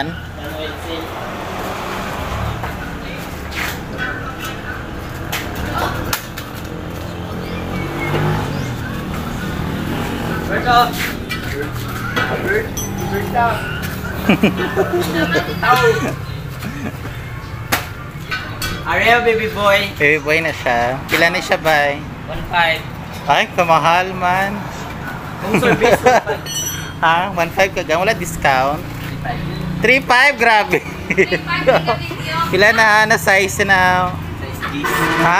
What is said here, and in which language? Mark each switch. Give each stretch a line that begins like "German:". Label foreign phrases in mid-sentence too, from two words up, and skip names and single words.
Cebuano: Ano
English: oil seal.
Cebuano: Berto! Berto! Tao! Areo,
English: baby boy. Baby boy
Cebuano: na siya. Pila na siya bay? 1.5. Ay, kamahal man. Kung service, 1.5. Ha? 1.5 ka gan? Wala discount? 3.5. 3.5? Grabe. Pila na size na? Size G. Ha?